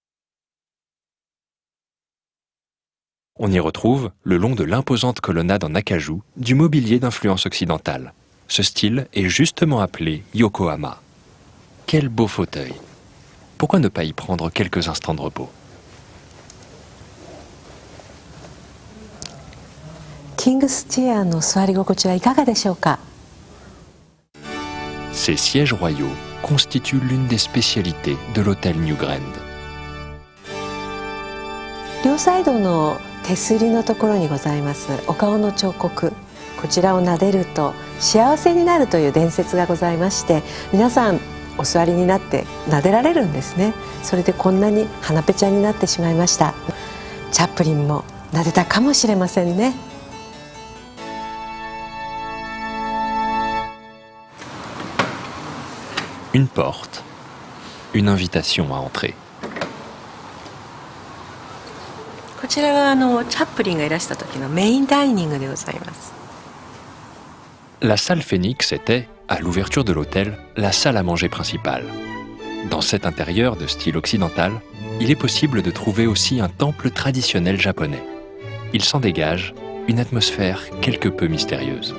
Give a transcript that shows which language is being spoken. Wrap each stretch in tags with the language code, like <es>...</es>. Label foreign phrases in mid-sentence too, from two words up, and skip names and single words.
<fr>On y retrouve, le long de l'imposante colonnade en acajou, du mobilier d'influence occidentale. Ce style est justement appelé Yokohama. Quel beau fauteuil! Pourquoi ne pas y prendre quelques instants de repos?</fr> <ja>King's Chair の座り心地はいかがでしょうか?</ja> <fr>Ces sièges royaux constituent l'une des spécialités de l'hôtel New Grand.</fr> <ja>両サイドの手すりのところにございますお顔の彫刻、こちらを撫でると幸せになるという伝説がございまして、皆さんお座りになって撫でられるんですね。それでこんなに鼻ぺちゃになってしまいました。チャップリンも撫でたかもしれませんね。</ja> <fr>Une porte, une invitation à entrer.</fr> <ja>こちらがチャップリンがいらした時のメインダイニングでございます。</ja> <fr>La salle Phoenix était, à l'ouverture de l'hôtel, la salle à manger principale. Dans cet intérieur de style occidental, il est possible de trouver aussi un temple traditionnel japonais. Il s'en dégage une atmosphère quelque peu mystérieuse.</fr>